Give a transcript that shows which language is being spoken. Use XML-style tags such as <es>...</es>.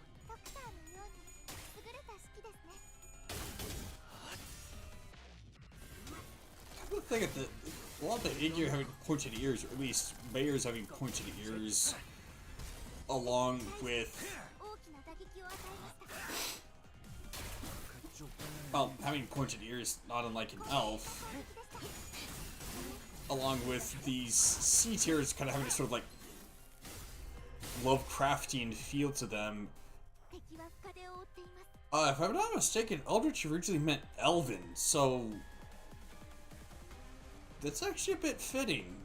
<ja>ドクターのように優れた式ですね</ja> <en>The thing at a lot of the Igor having pointed ears, or at least Mayors having pointed ears, along with</en> <ja>大きな打撃を与えました</ja> <en>well, having pointed ears, not unlike an elf, along with these sea terrors kind of having a sort of like Lovecraftian feel to them.</en> <ja>敵は深手を負っています</ja> <en>If I'm not mistaken, Eldritch originally meant Elven, so that's actually a bit fitting.</en>